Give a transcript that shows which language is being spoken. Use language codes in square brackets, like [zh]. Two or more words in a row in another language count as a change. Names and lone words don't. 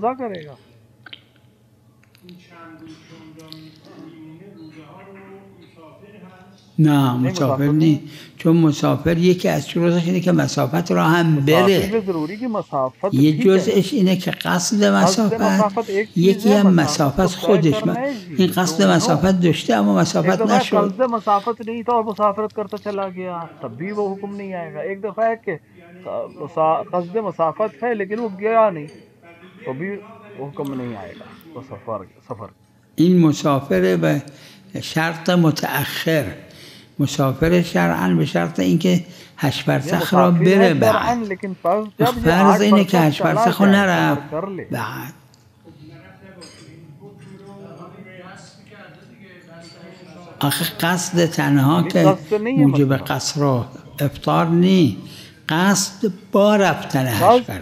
[fa] نه مسافر نیست، چون مسافر یکی از شروطش اینه که مسافت را هم بره. یه جزءش اینه که قصد مسافت، یکی هم مسافت خودش. این قصد مسافت داشته اما مسافت نشد. [ur] قصد مسافت نہیں تھا اور مسافرت کرتا چلا گیا، تب بھی وہ حکم نہیں آئے گا. ایک دفعہ ہے کہ قصد مسافت ہے لیکن وہ گیا نہیں، تو بھی حکم نہیں آئے گا. تو سفر [fa] این مسافر به شرط متأخر، مسافر شرعاً به شرط اینکه 8 فرسخ را بره بعد. فرض اینه که 8 فرسخ رو نرفت بعد. آخه قصد تنها که موجب قصر و افطار نی، قصد با رفتن 8 فرسخ.